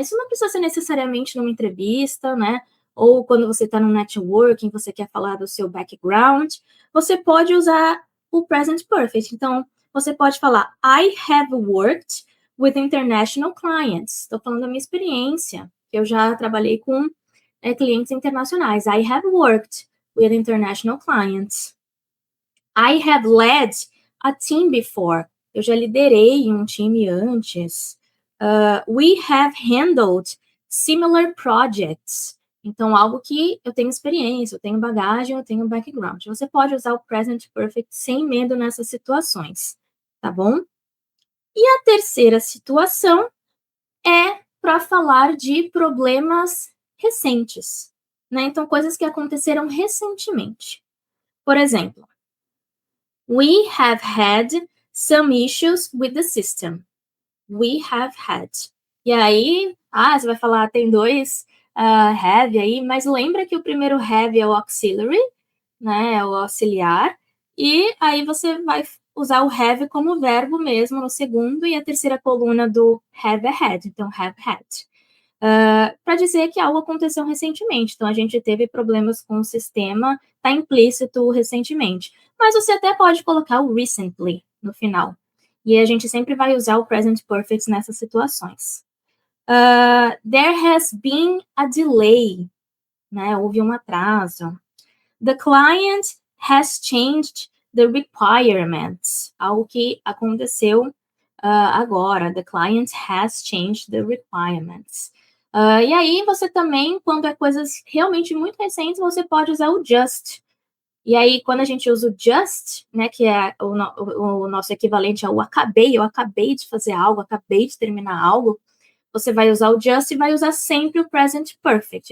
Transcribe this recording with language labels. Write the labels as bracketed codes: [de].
[pt] Isso não precisa ser necessariamente numa entrevista, né? Ou quando você está no networking, você quer falar do seu background, você pode usar o present perfect. Então, você pode falar [en] I have worked with international clients. [pt] Estou falando da minha experiência, que eu já trabalhei com clientes internacionais. [en] I have worked with international clients. I have led a team before. [pt] Eu já liderei um time antes. [en] We have handled similar projects. [pt] Então, algo que eu tenho experiência, eu tenho bagagem, eu tenho background. Você pode usar o present perfect sem medo nessas situações, tá bom? E a terceira situação é para falar de problemas recentes, né? Então, coisas que aconteceram recentemente. Por exemplo, [en] we have had some issues with the system. We have had. [pt] E aí, você vai falar, tem 2 have aí, mas lembra que o primeiro have é o auxiliary, né? É o auxiliar. E aí você vai usar o have como verbo mesmo no segundo e a terceira coluna do have had. Então, have had. Para dizer que algo aconteceu recentemente. Então, a gente teve problemas com o sistema, está implícito recentemente. Mas você até pode colocar o recently no final. E a gente sempre vai usar o present perfect nessas situações. [en] There has been a delay, né? [pt] Houve um atraso. [en] The client has changed the requirements. [pt] Algo que aconteceu agora. [en] The client has changed the requirements. [pt] E aí, você também, quando é coisas realmente muito recentes, você pode usar o just. E aí, quando a gente usa o just, né, que é o nosso equivalente ao eu acabei de fazer algo, acabei de terminar algo, você vai usar o just e vai usar sempre o present perfect.